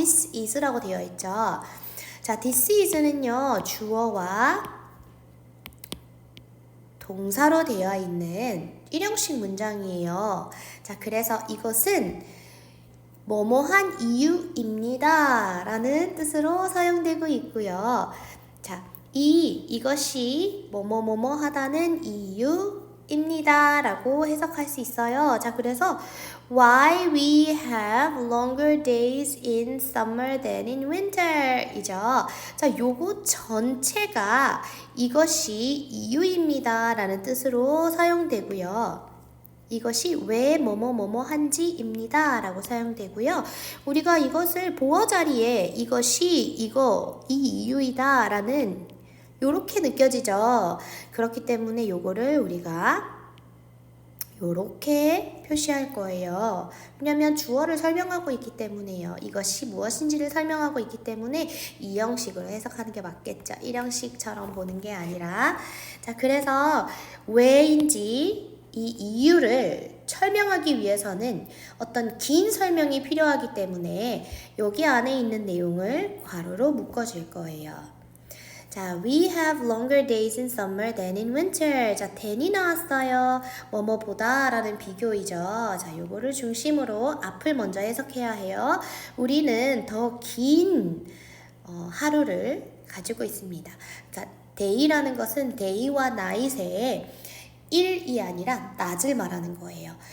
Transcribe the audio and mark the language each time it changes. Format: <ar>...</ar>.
<en>this is</en> <ko>라고 되어 있죠. 자, this is는요, 주어와 동사로 되어 있는 일형식 문장이에요. 자, 그래서 이것은 뭐뭐한 이유입니다 라는 뜻으로 사용되고 있고요. 자, 이것이 뭐뭐뭐뭐 하다는 이유입니다 라고 해석할 수 있어요. 자, 그래서</ko> <en>why we have longer days in summer than in winter</en> <ko>이죠. 자, 요거 전체가 이것이 이유입니다 라는 뜻으로 사용되고요. 이것이 왜 뭐뭐뭐뭐 한지입니다 라고 사용되고요. 우리가 이것을 보어 자리에 이것이 이 이유이다 라는 요렇게 느껴지죠. 그렇기 때문에 요거를 우리가 요렇게 표시할 거예요. 왜냐하면 주어를 설명하고 있기 때문에요. 이것이 무엇인지를 설명하고 있기 때문에 이 형식으로 해석하는 게 맞겠죠. 1형식처럼 보는 게 아니라. 자, 그래서 왜인지 이 이유를 설명하기 위해서는 어떤 긴 설명이 필요하기 때문에 여기 안에 있는 내용을 괄호로 묶어줄 거예요.</ko> <en>자, we have longer days in summer than in winter.</en> <ko>자, than이 나왔어요. 뭐뭐보다 라는 비교이죠. 자, 요거를 중심으로 앞을 먼저 해석해야 해요. 우리는 더 긴 하루를 가지고 있습니다. 그러니까 day라는 것은 day와 night의 일이 아니라 낮을 말하는 거예요.</ko>